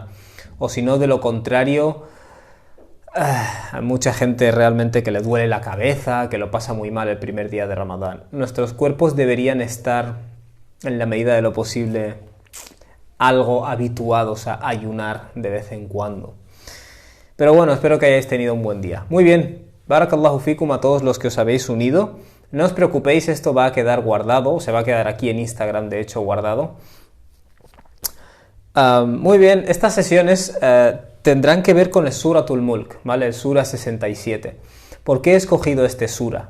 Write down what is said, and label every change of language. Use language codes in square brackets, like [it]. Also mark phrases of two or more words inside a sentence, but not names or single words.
[es] O si no, de lo contrario, hay mucha gente realmente que le duele la cabeza, que lo pasa muy mal el primer día de Ramadán. Nuestros cuerpos deberían estar, en la medida de lo posible, algo habituados a ayunar de vez en cuando. Pero bueno, espero que hayáis tenido un buen día. Muy bien, [ar] بارك الله فيكم [es] a todos los que os habéis unido. No os preocupéis, esto va a quedar guardado, se va a quedar aquí en Instagram, de hecho, guardado. Muy bien, estas sesiones tendrán que ver con el Suratul Mulk, ¿vale? El Sura 67. ¿Por qué he escogido este Sura?